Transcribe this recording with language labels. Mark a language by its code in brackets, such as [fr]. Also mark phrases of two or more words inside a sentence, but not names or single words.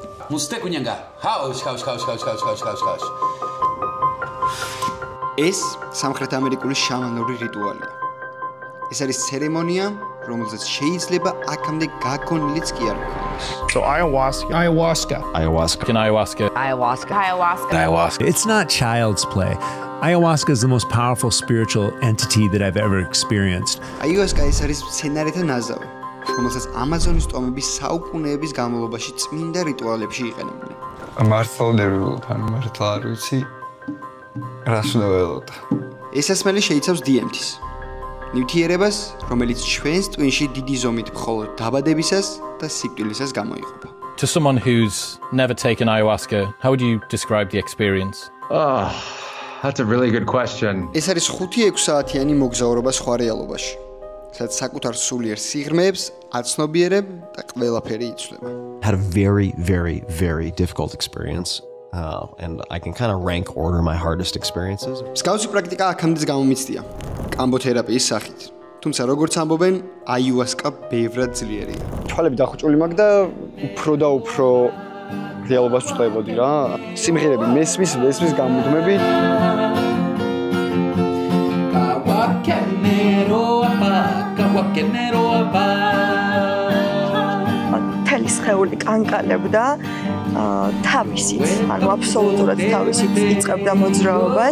[ka] მუსტეკუნიანგა. ჰაუშ. ეს სამხრეთ ამერიკული შამანური რიტუალია. ეს არის ცერემონია, რომელზეც შეიძლება აქამდე გაგონილიც კი არ გქონდეს. [en] So ayahuasca. It's not child's play. Ayahuasca is the most powerful spiritual entity that I've ever experienced. [ka] Ayahuasca ეს არის მცენარეთა ნაზავი, რომელსაც ამაზონის ტომების საუკუნეების განმავლობაში წმინდა რიტუალებში იყენებდნენ. მართლა არ ვიცი. რას უნდა ველოდა? ეს ასმელი შეიცავს DMT-ს. ნივთიერებას, რომელიც ჩვენს ტვინში დიდი ზომით მხოლოდ დაბადებისას და სიკვდილისას გამოიყოფა. [en] To someone who's never taken ayahuasca, how would you describe the experience? That's a really good question. [ka] ეს არის 5-6 საათიანი მოგზაურობა სხვა რეალობაში, სადაც საკუთარ სულიერ სიღრმეებს აცნობიერებ და ყველაფერი იცვლება. [en] Had a very difficult experience. And I can kind of rank order my hardest experiences. [ka] მსგავსი პრაქტიკა აქამდეც გამომიცდია კამბოთერაპიის სახით. თუმცა როგორც ამბობენ, აიუასკა ბევრად ძლიერია. თვალები დახუჭული მაქვს და უფრო და უფრო რეალობას ვწვევოდი რა. სიმღერები მესმის გამუდმები. თელის ხეული კანკალებდა თავისით, ანუ აბსოლუტურად თავისით იწყებდა მოძრაობას.